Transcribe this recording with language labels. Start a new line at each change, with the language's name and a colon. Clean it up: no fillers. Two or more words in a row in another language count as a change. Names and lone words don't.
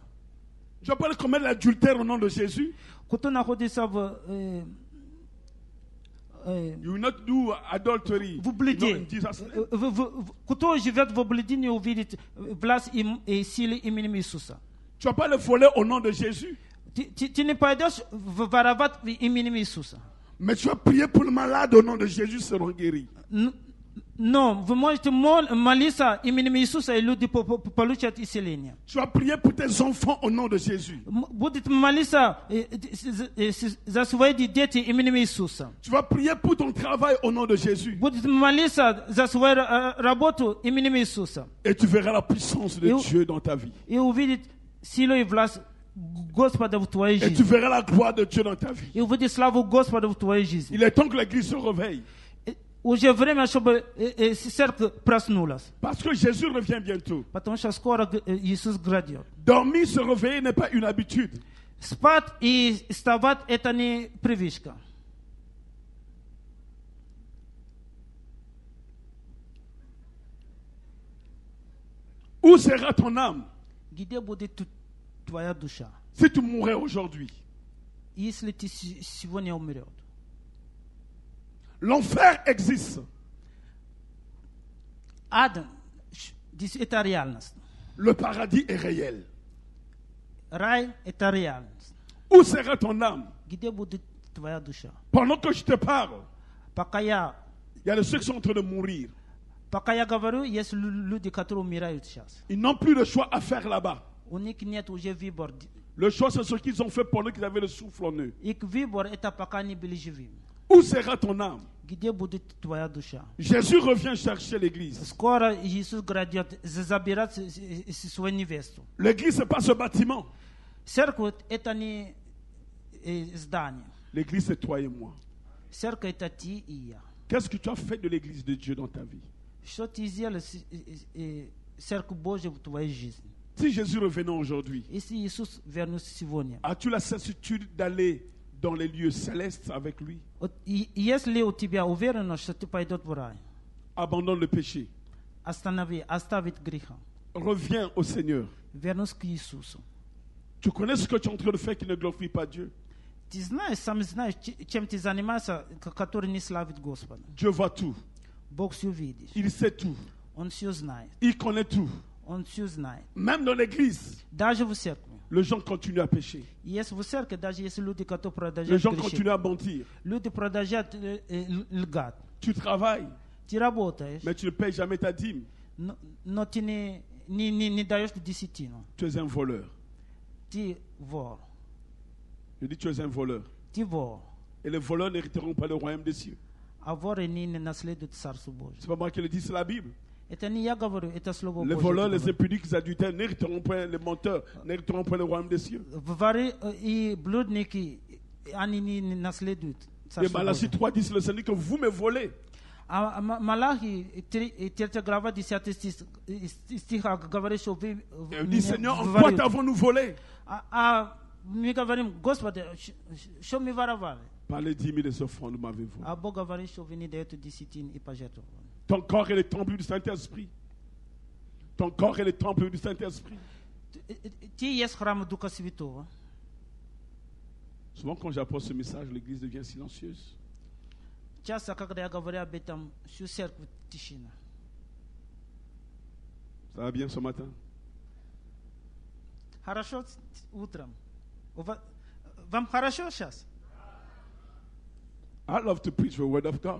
French: Je ne vais pas aller commettre l'adultère au nom de Jésus.
Russian: Кто находится
English: You will not do adultery.
Russian: в блуде, кто живет в блуде, не увидит власть и силы именем Иисуса.
French: Tu ne vas pas aller voler au nom de Jésus.
Russian: Ты не пойдешь воровать именем Иисуса.
French: Mais tu vas prier pour le malade au nom de Jésus, ils seront guéris.
Russian: Но вы можете молиться именем Иисуса, и люди получат исцеление.
French: Tu vas prier pour tes enfants au nom de Jésus.
Russian: Будет молиться за свои дети именем Иисуса.
French: Tu vas prier pour ton travail au nom de Jésus.
Russian: Будет молиться за свою работу именем Иисуса.
French: Et tu verras la puissance de Dieu dans ta vie.
Russian: И увидит силу и власть Господа в твоей
French: Et tu
Russian: жизни.
French: verras la gloire de Dieu dans ta vie.
Russian: И увидит славу Господа в твоей жизни.
French: Il est temps que l'église se réveille.
Russian: Уже время, чтобы церковь проснулась.
French: Parce que Jésus revient bientôt.
Russian: Потому что скоро Иисус грядет.
French: Dormir, se réveiller n'est pas une habitude.
Russian: Спать и вставать – это не привычка.
French: Où sera ton âme
Russian: Где будет твоя душа?
French: si tu mourais aujourd'hui?
Russian: Если ты сегодня умрет.
French: L'enfer existe.
Russian: Ад – это реальность.
French: Le paradis est réel.
Russian: Рай – это реальность.
French: Où sera ton âme?
Russian: Где будет твоя душа?
French: Pendant que je te parle,
Russian: Пока
French: il y a de ceux qui sont en train de mourir.
Russian: я говорю, есть люди, которые умирают сейчас.
French: Ils n'ont plus de choix à faire là-bas.
Russian: У них нет уже выбора.
French: Le choix, c'est ce qu'ils ont fait pendant qu'ils avaient le souffle en eux.
Russian: Их выбор – это пока они были живыми.
French: Où sera ton âme?
Russian: Где будет твоя душа?
French: Jésus revient chercher l'église.
Russian: Скоро Иисус грядет забирать свою невесту.
French: L'église, ce n'est pas ce bâtiment.
Russian: Церковь – это не здание.
French: L'église, c'est toi et moi.
Russian: Церковь – это ты и я.
French: Qu'est-ce que tu as fait de l'église de Dieu dans ta vie?
Russian: Что ты сделал церковь Божью в твоей жизни?
French: Si Jésus revenait aujourd'hui,
Russian: Если Иисус вернулся сегодня,
French: as-tu la certitude d'aller dans les lieux célestes avec lui?
Russian: если у тебя уверенность, что ты пойдешь в рай,
French: Abandonne le péché.
Russian: оставить греха,
French: Reviens au Seigneur.
Russian: вернусь к Иисусу.
French: Tu connais ce que tu es en train de faire qui ne glorifie pas Dieu?
Russian: Ты знаешь, сам знаешь, чем ты занимаешься, который не славит Господа.
French: Dieu voit tout.
Russian: Бог все видит.
French: Il sait tout.
Russian: Он все знает.
French: Il connaît tout.
Russian: Он все знает.
French: Même dans l'église,
Russian: Даже в церкви.
French: les gens continuent à pécher.
Russian: Есть в церкви, даже если люди, которые
French: Les
Russian: продолжают
French: gens
Russian: грешить.
French: continuent à mentir.
Russian: Люди продолжают лгать.
French: Tu travailles,
Russian: Ты работаешь,
French: mais tu ne payes jamais ta dîme.
Russian: но ты не даешь десятину.
French: Tu es un voleur.
Russian: Ты вор.
French: Je dis tu es un voleur.
Russian: Ты вор.
French: Et les voleurs n'hériteront pas le royaume des cieux.
Russian: А воры не наследуют Царство Божие.
French: C'est pas moi qui le dis, c'est la Bible.
Russian: Это не я говорю, это Слово
French: Les
Russian: Божье.
French: voleurs, les impudiques, les adultères n'hériteront pas, les menteurs n'hériteront pas le royaume des cieux.
Russian: Воры и блудники, они не наследуют
French: Et
Russian: Царство
French: Malachie
Russian: Божие.
French: 3 dit, c'est le Seigneur que vous me volez.
Russian: А Малахи, 3 глава, 10 стих говорит, что вы
French: Et il dit, Seigneur, en quoi t'avons-nous volé?
Russian: мы говорим, Господи, что мы воровали?
French: Par les 10 000 des offrandes, vous m'avez volé.
Russian: А Бог говорит, что вы не даете десятин и пожертвования.
French: Ton corps est le temple du Saint-Esprit. Ton corps est le temple du Saint-Esprit.
Russian: Ты есть храм Духа Святого.
French: Souvent, quand j'apporte ce message, l'église devient silencieuse.
Russian: Часто, когда я говорю об этом, всю церковь тишина.
French: Ça va bien ce matin?
Russian: Хорошо утром. Вам хорошо сейчас?
English: I love to preach the word of God.